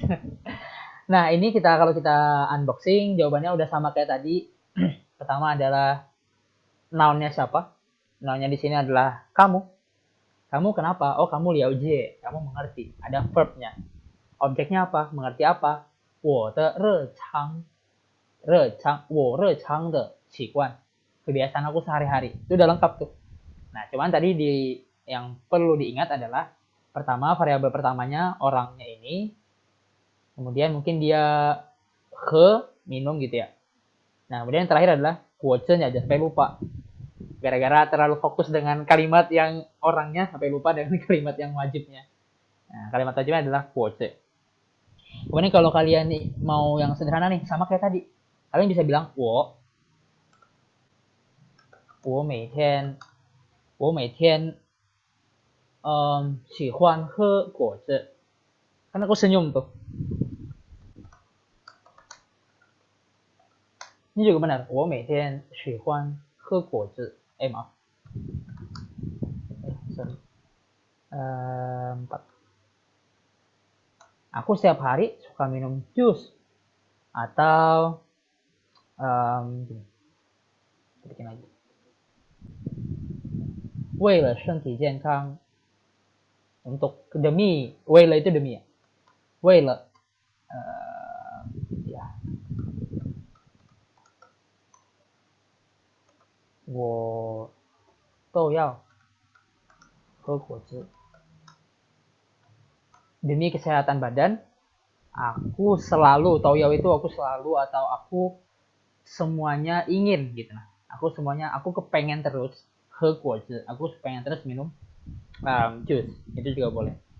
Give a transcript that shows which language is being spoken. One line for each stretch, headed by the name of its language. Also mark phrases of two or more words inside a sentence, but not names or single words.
Indonesian: Nah, ini kalau kita unboxing jawabannya udah sama kayak tadi. Pertama adalah noun-nya siapa? Noun-nya di sini adalah kamu. Kamu kenapa? Oh, kamu liao jie. Kamu mengerti. Ada verb-nya. Objeknya apa? Mengerti apa?
Chinese: 我的日常我日常的习惯.
Indonesian: Kebiasaan aku sehari-hari. Itu udah lengkap tuh. Nah, cuman tadi yang perlu diingat adalah pertama, variabel pertamanya orangnya ini. Kemudian mungkin dia minum gitu ya. Nah, kemudian yang terakhir adalah quote-nya aja sampai lupa. Gara-gara terlalu fokus dengan kalimat yang orangnya sampai lupa dengan kalimat yang wajibnya. Nah, kalimat wajibnya adalah quote. Kemudian kalau kalian nih mau yang sederhana nih, sama kayak tadi. Kalian bisa bilang
Chinese: wo. 我每天喜欢喝果汁.
Indonesian: Kan aku senyum tuh. Ini juga benar.
Chinese: 我每天喜欢喝果汁.
Indonesian: Maaf. Sorry. 4. Aku setiap hari suka minum jus. Atau bikin lagi.
Chinese: 为了身体健康.
Indonesian: Untuk demi, 为了 itu demi ya.
Chinese: 为了 ya. 我都要喝果汁.
Indonesian: Demi kesehatan badan, aku selalu, toyao itu aku selalu atau aku semuanya ingin gitu nah. Aku kepengen terus
Chinese: 喝果汁,
Indonesian: aku pengen terus minum jus. Itu juga boleh.